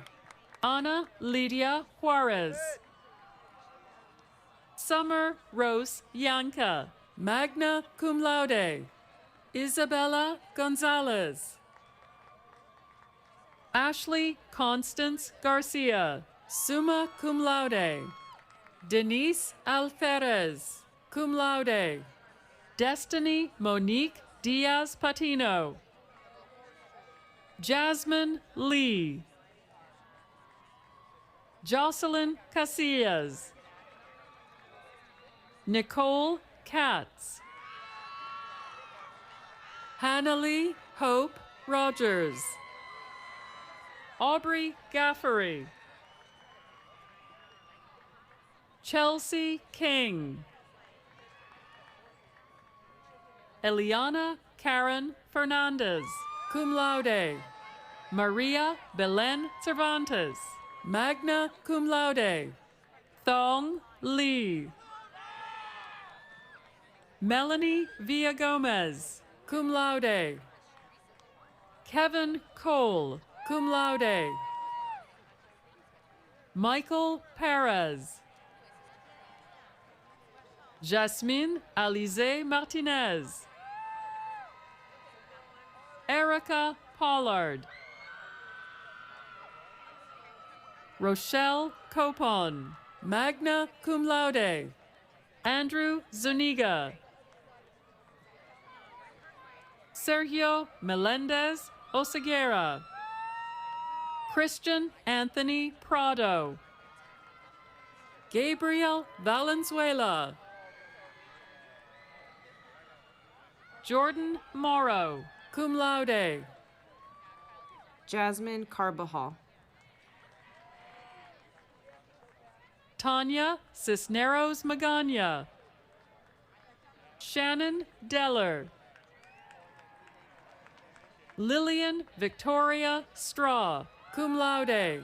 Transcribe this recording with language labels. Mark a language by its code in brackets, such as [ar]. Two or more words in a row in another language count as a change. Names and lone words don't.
[en] Ana Lydia Juarez. Summer Rose Yanka, magna cum laude. Isabella Gonzalez. Ashley Constance Garcia, summa cum laude. Denise Alferez, cum laude. Destiny Monique Diaz Patino. Jasmine Lee. Jocelyn Casillas. Nicole Katz. Hannalie Hope Rogers. Aubrey Gaffery. Chelsea King. Eliana Karen Fernandez, cum laude. Maria Belen Cervantes, magna cum laude. Thong Lee. Melanie Villagomez, cum laude. Kevin Cole, cum laude. Michael Perez. Jasmine Alize Martinez. Erica Pollard. Rochelle Copon, magna cum laude. Andrew Zuniga. Sergio Melendez Oseguera. Christian Anthony Prado. Gabriel Valenzuela. Jordan Morrow, cum laude. Jasmine Carbajal. Tanya Cisneros Magana. Shannon Deller. Lillian Victoria Straw, cum laude.